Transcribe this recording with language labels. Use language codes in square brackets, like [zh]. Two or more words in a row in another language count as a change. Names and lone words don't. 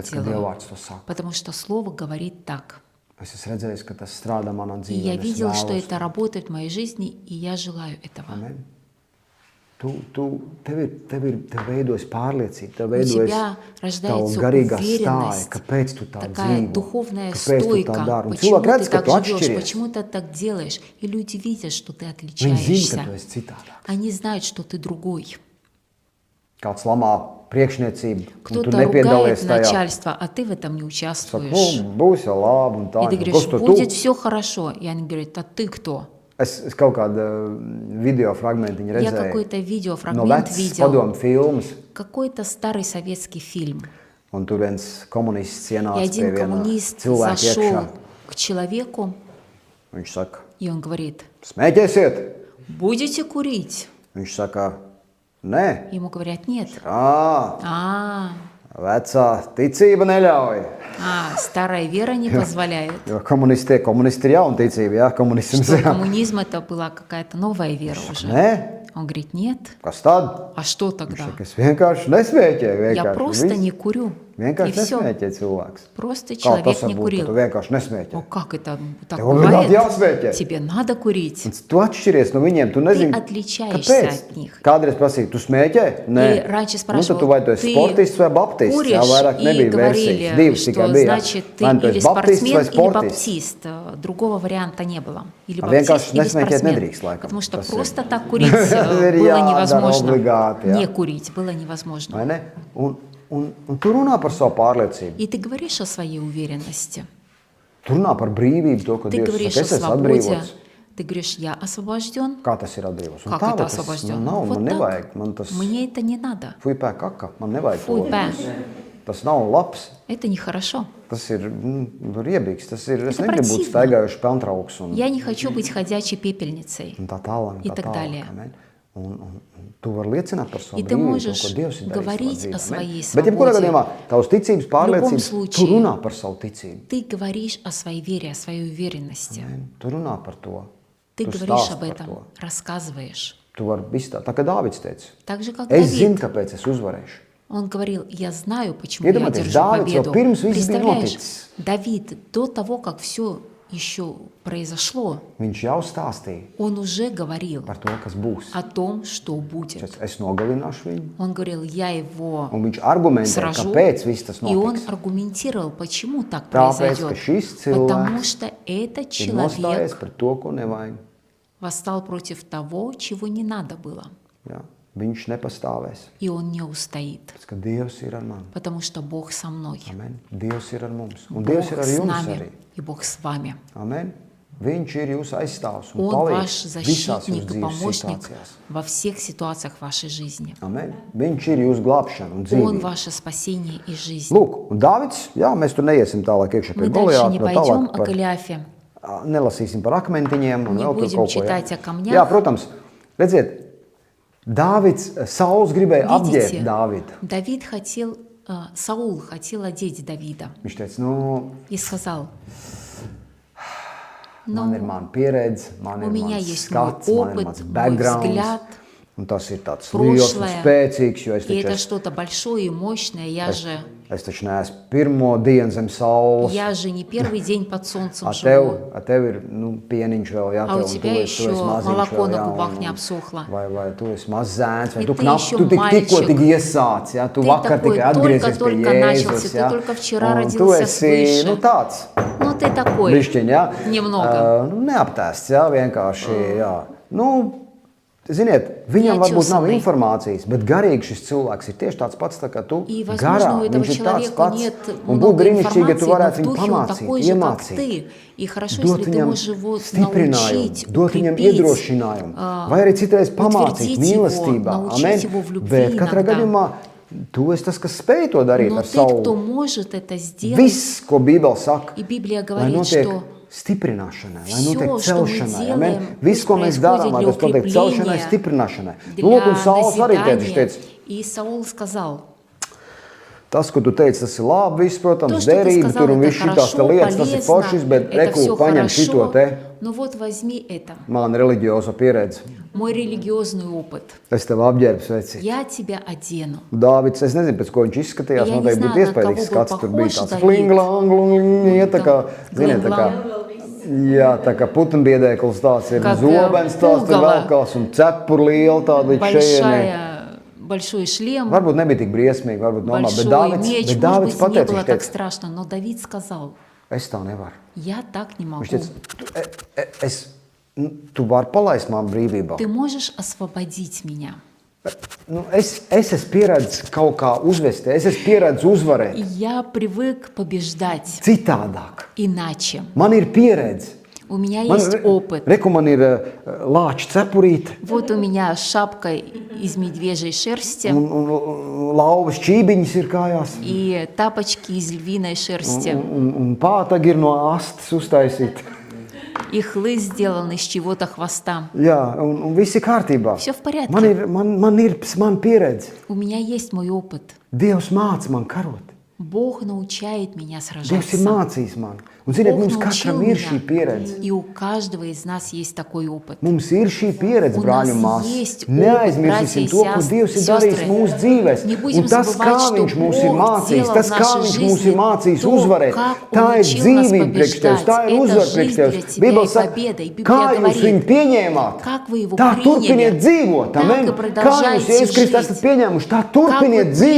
[lv] Tāpēc, ka Dieva [ru] делаю. [lv] vārds to saka. [ru] Потому что Слово говорит так. [lv] Es esmu redzējis, ka tas strādā manā [ru] И я [lv] dzīvē. un es [ru] видел, что [lv] vēlos [ru] это работает в моей жизни, и я желаю этого. [lv] Amen. Tev veidojas pārliecība, tev [ru] У [lv] veidojas [ru] тебя [lv] tava [ru] рождается [lv] garīgā stāja, [ru] уверенность, [lv] kāpēc tu tā [ru] такая [lv] dzīvo, [ru] духовная [lv] kāpēc tu tā [ru] стойка. [lv] dari. Un [ru] Почему [lv] cilvēki [ru] ты [lv] redz, ka [ru] так [lv] tu [ru] живешь, [lv] atšķiries. [ru] почему ты так делаешь. И люди видят, что ты [lv] Viņi zina, ka [ru] отличаешься. [lv] tu esi citādāks. [ru] Они знают, что ты другой. [lv] Kāds lamā priekšniecību, un tu [ru] Кто-то [lv] nepiedalies [ru] ругает [lv] tajā. [ru] начальство, а ты в этом не [lv] Saka, [ru] участвуешь. [lv] būs jau labi un tā. [ru] И ты [lv] Kas [ru] говоришь, [lv] tu [ru] будет [lv] tu? [ru] все хорошо. И они говорят, а ты кто? [lv] Es kaut kādu video fragmentiņu [ru] Я [lv] redzēju [ru] какой-то [lv] no [ru] видеофрагмент [lv] vecas [ru] видел. [lv] padomu filmas, [ru] Какой-то старый советский фильм. [lv] un tur viens komunists [ru] И [lv] ienāca pie [ru] один [lv] viena [ru] коммунист [lv] cilvēka [ru] зашел [lv] iekšā. [ru] к человеку, [lv] Viņš saka, [ru] и он говорит, [lv] smēķēsiet? [ru] будете курить? [lv] Viņš saka, nē, [ru] Ему говорят, нет. [lv] ā, vecā ticība neļauj. [ru] Старая вера не позволяет. [lv] Jo komunisti ir jauna ticība, jā, komunisms. [ru] Что [lv] Jā. [ru] коммунизм это была какая-то новая вера уже. [lv] Nē, [ru] Он говорит, нет. [lv] kas tad? [ru] А что [lv] Viņš [ru] тогда? [lv] saka, es vienkārši nesmēķēju. [ru] Я просто не курю. И [lv] Vienkārši [ru] все. [lv] nesmēķē cilvēks. [ru] Просто [lv] Kā tas [ru] человек не [lv] var būt, ka tu [ru] курил. [lv] vienkārši nesmēķē? [ru] О, как это так [lv] Tev obligāti [ru] бывает? [lv] jāsmēķē. [ru] Тебе надо курить. [lv] Un tu atšķiries no viņiem, tu nezini, [ru] отличаешься [lv] kāpēc. [ru] от них. [lv] Kādreiz prasīja, tu smēķē? Nē. [ru] И раньше [lv] Nu, tad [ru] спрашивал, [lv] tu vai tu esi [ru] ты [lv] sportists vai baptists? Jā, [ru] куришь, [lv] vairāk [ru] и [lv] nebija versijas. [ru] говорили, [lv] Divas [ru] что [lv] tikai bija. [ru] значит ты [lv] Vai nu tu [ru] или [lv] esi baptists [ru] спортсмен, [lv] vai [ru] или [lv] sportists? [ru] баптист. Другого варианта не было. Или А баптист, [lv] vienkārši [ru] или [lv] nesmēķēt [ru] спортсмен. [lv] nedrīkst, laikam. [ru] Потому что [lv] Tas ir. [ru] просто так курить [lv] Ir [ru] было [lv] jādara [ru] невозможно. [lv] obligāti, jā. [ru] Не курить было невозможно. [lv] Vai ne? Un tu runā par savu pārliecību. [ru] И ты говоришь о своей уверенности. [lv] Tu runā par brīvību, to, ka [ru] Ты [lv] Dievs [ru] говоришь [lv] saka, [ru] о [lv] es esmu [ru] свободе. [lv] atbrīvots. [ru] Ты говоришь, я освобожден. [lv] Kā tas ir atbrīvots? Un [ru] Как [lv] tā, [ru] это [lv] tas [ru] освобожден? [lv] nav, [ru] Вот [lv] man nevajag. [ru] так. [lv] Man tas [ru] Мне это не надо. [lv] fuipē kaka, man nevajag [ru] Фуй, [lv] to. [ru] пэ. [lv] Tas nav labs. [ru] Это нехорошо. [lv] Tas ir riebīgs. Tas ir, es [ru] Это [lv] negribu būt [ru] противно. [lv] staigājuši pelntrauks un, [ru] Я не хочу быть ходячей пепельницей. [lv] un tā tālāk. [ru] И [lv] Tā [ru] так [lv] tālāk, [ru] далее. [lv] amen. Un tu vari liecināt par savu [ru] И ты [lv] brīvību, [ru] можешь [lv] to, ko Dievs ir darījis [ru] говорить [lv] savā [ru] о [lv] dzīvē, [ru] своей [lv] amen. Bet, jebkurā [ru] свободе. [lv] gadījumā, tavs ticības pārliecības, tu [ru] случае. [lv] runā par savu ticību. [ru] Ты говоришь о своей вере, о своей уверенности. [lv] Amen. Tu runā par to. [ru] Ты [lv] Tu [ru] говоришь [lv] stāsti [ru] об [lv] par [ru] этом, [lv] to. [ru] рассказываешь. [lv] Tu vari izstāstīt. Tā kā Dāvids teica, [ru] Так же, как [lv] es zinu, [ru] Давид. [lv] kāpēc es uzvarēšu. [ru] Он говорил, я знаю, почему я [lv] Iedomājieties, [ru] одержу [lv] Dāvids jau [ru] победу. [lv] pirms viss bija [ru] Представляешь, [lv] noticis. [ru] Давид, до того, как все еще произошло, [lv] Viņš jau stāstīja [ru] он уже говорил [lv] par to, kas būs. [ru] о том, что будет. [lv] Es nogalināšu viņu, [ru] Он говорил, я его [lv] un viņš argumentē, [ru] сражу. [lv] kāpēc viss tas [ru] И он [lv] notiks. [ru] аргументировал, почему так [lv] Tāpēc, [ru] произойдет. [lv] ka šis [ru] Потому [lv] cilvēks [ru] что этот [lv] ir [ru] человек [lv] nostājies par to, ko nevajag. [ru] восстал против того, чего не надо было. [lv] Jā. Viņš nepastāvēs. [ru] И он не устоит, [lv] Tas, ka Dievs ir ar mani. [ru] потому что Бог со мной. [lv] Amen. Dievs ir ar mums. Un [ru] Бог [lv] Dievs ir ar [ru] с [lv] jums [ru] нами, [lv] arī. [ru] и Бог с вами. [lv] Amen. Viņš ir jūsu aizstāvs un [ru] Он [lv] palīdz [ru] ваш [lv] visās jūsu [ru] защитник и [lv] dzīves [ru] помощник [lv] situācijās. [ru] во всех ситуациях вашей жизни. [lv] Amen. Viņš ir jūsu glābšana un [ru] Он [lv] dzīvība. [ru] ваше спасение и жизнь. [lv] Lūk, un Dāvids, jā, mēs tur neiesim tālāk iekšā pie [ru] Мы дальше [lv] Goliāta, [ru] не [lv] bet [ru] пойдем [lv] tālāk [ru] о [lv] par, [ru] Голиафе. [lv] nelasīsim par akmentiņiem un [ru] Не [lv] vēl tur [ru] будем [lv] kaut ko. [ru] читать о камнях. [lv] Jā, protams, redziet, Dāvids, Sauls gribēja apģērbt [ru] Видите, [lv] Dāvidu. [ru] Давид хотел, Саул хотел одеть Давида [lv] Viņš teica, nu, [ru] и сказал, [lv] man ir mana pieredze, man ir [ru] меня [lv] mans [ru] есть мой [lv] skats, man ir [ru] опыт, [lv] mans [ru] мой [lv] backgrounds. [ru] взгляд, [lv] Un tas ir tāds liels un [ru] прошлое. [lv] spēcīgs, jo es [ru] И это [lv] taču, [ru] что-то большое и мощное. [lv] es taču neesmu pirmo dienu zem saules. [ru] Я же не первый день под солнцем [lv] Tev, [ru] живу. [lv] tev ir pieniņš vēl, jā, [ru] А у [lv] tev, un [ru] тебя [lv] tu [ru] еще [lv] esi maziņš [ru] молоко [lv] vēl, [ru] на [lv] jā, [ru] губах не [lv] un- [ru] обсохло. [lv] vai tu esi mazs zēns, vai [ru] И [lv] tu [ru] ты [lv] knap, [ru] еще [lv] tu tikko [ru] мальчик. [lv] tik iesāc, jā, tu [ru] Ты [lv] vakar [ru] такой [lv] tikai atgriezies pie [ru] только начался, [lv] Jēzus, [ru] ты [lv] jā, [ru] только вчера [lv] un tu [ru] родился [lv] esi, [ru] свыше. [lv] nu tāds, [ru] Ну, ты такой. [lv] bišķiņ, jā, [ru] Немного. [lv] neaptēsts, jā, vienkārši, jā, nu, ziniet, viņam varbūt nav [ru] Неотесанный. [lv] informācijas, bet garīgi šis cilvēks ir tieši tāds pats, tā kā tu, [ru] И, возможно, [lv] garā, [ru] у этого [lv] viņš ir tāds [ru] человека [lv] pats, [ru] нет [lv] un būtu [ru] много [lv] brīnišķīgi, ja tu [ru] информации, но [lv] varētu [ru] в [lv] viņu [ru] духе он [lv] pamācīt, [ru] такой же, как [lv] iemācīt. [ru] ты. И хорошо, [lv] Dot [ru] если ты [lv] viņam [ru] можешь его [lv] stiprinājumu, [ru] научить, [lv] dot viņam [ru] укрепить, [lv] iedrošinājumu, vai arī citreiz pamācīt [ru] утвердить [lv] mīlestībā. [ru] его, научить его в любви [lv] Bet katrā [ru] иногда. [lv] gadījumā tu esi tas, kas spēj to darīt [ru] Но [lv] ar [ru] ты, кто [lv] savu. [ru] может это сделать, [lv] Viss, ko Bībele saka, [ru] и Библия [lv] lai [ru] говорит, [lv] notiek [ru] что [lv] stiprināšanai, lai [ru] всё, [lv] notiek [ru] что мы [lv] celšanai. [ru] делаем, [lv] Amen. Viss, ko mēs [ru] происходит [lv] darām, lai [ru] для [lv] tas notiek celšanai, [ru] укрепления, [lv] stiprināšanai. [ru] для [lv] Lūk, un Sauls arī [ru] назидания. [lv] teica, [ru] И Саул сказал, [lv] tas, ko tu teici, tas ir labi, viss, [ru] то, [lv] protams, [ru] что ты [lv] derība, [ru] сказал, [lv] tur un [ru] это [lv] viss šitās te [ru] хорошо, [lv] lietas, tas ir foršs, bet [ru] полезно, это [lv] reku, [ru] все [lv] paņem šito [ru] хорошо, [lv] te, [ru] но вот возьми это, [lv] man reliģiozo pieredzi. [ru] мой религиозный опыт, [lv] Es tev apģērbs, veci. [ru] я тебя одену. [lv] Dāvids, es nezinu, pēc ko viņš izskatījās, [ru] Ja [lv] noteikti [ru] не [lv] būtu [ru] знаю, на [lv] iespējams, [ru] кого [lv] kāds [ru] был [lv] tur bija [ru] похож [lv] tāds [ru] Давид. [lv] flinglang, ja tā kā, ziniet, tā kā, [ru] Там [lv] jā, tā kā putenbiedēklis tāds ir, [ru] Как, zobens tāds tur pulgava. [lv] velkās un cepur liela tāda līdz šejienē. [ru] большой шлем, [lv] Varbūt nebija tik briesmīgi, varbūt normāli, bet [ru] большой [lv] Dāvids, [ru] меч, [lv] bet [ru] может [lv] Dāvids [ru] быть, не [lv] pateica, [ru] было [lv] viņš [ru] так [lv] teica, [ru] страшно, но Давид сказал, [lv] es tā nevaru. [ru] я так не могу. [lv] Viņš teica, tu vari palaist man brīvībā. [ru] Ты можешь освободить меня. [lv] Nu, es esmu pieredzējis kaut kā uzvesties, es esmu pieredzējis uzvarēt [ru] Я привык побеждать [lv] citādāk. [ru] иначе. [lv] Man ir pieredze. [ru] У меня есть опыт. [lv] Reku man ir lāča cepurīte [ru] Вот у меня шапка из медвежьей шерсти [lv] un lauvas čībiņas ir kājās. [ru] и тапочки из львиной шерсти. [lv] Un pātagi ir no astes uztaisīti. [ru] И хлыст сделан из чего-то хвоста. [lv] Jā, un viss ir kārtībā. [ru] Всё в порядке. [lv] Man ir pieredze. [ru] У меня есть мой опыт. [lv] Dievs māca man karot. [ru] Бог научает меня [lv] Dievs ir [ru] сражаться. [lv] mācījis man. Un, ziniet, [ru] Бог [lv] mums [ru] научил [lv] katram ir šī [ru] меня. [lv] pieredze. [ru] И у каждого из нас есть такой опыт. [lv] Mums ir šī pieredze, [ru] У [lv] brāļi un [ru] нас [lv] māsas. [ru] есть опыт, [lv] Neaizmirsīsim [ru] братья и [lv] to, ko Dievs ir darījis [ru] сестры. [lv] mūsu dzīvēs. [ru] Не будем [lv] Un tas, [ru] забывать, [lv] kā [ru] что [lv] Viņš mūs ir [ru] Бог [lv] mācījis, [ru] делал [lv] tas, [ru] в [lv] kā [ru] нашей [lv] Viņš mūs ir [ru] жизни [lv] mācījis [ru] то, [lv] uzvarēt, [ru] как Он [lv] tā ir [ru] учил нас [lv] dzīvība priekš tevis, tā ir [ru] побеждать. [lv] uzvara [ru] Это [lv] priekš [ru] жизнь [lv] tevis. [ru] для тебя [lv] Bībele [ru] и [lv] saka, [ru] победа. И Библия [lv] kā jūs [ru] говорит, [lv] viņu pieņēmāt, [ru] как вы его [lv] tā [ru] приняли, [lv] turpiniet dzīvot. [ru] так [lv] Amen. [ru] и [lv] Kā jūs [ru] продолжайте [lv] Jēzus Kristus [ru] жить. [lv] esat pieņēmuši, tā [ru] Как вы [lv] turpiniet [ru] приняли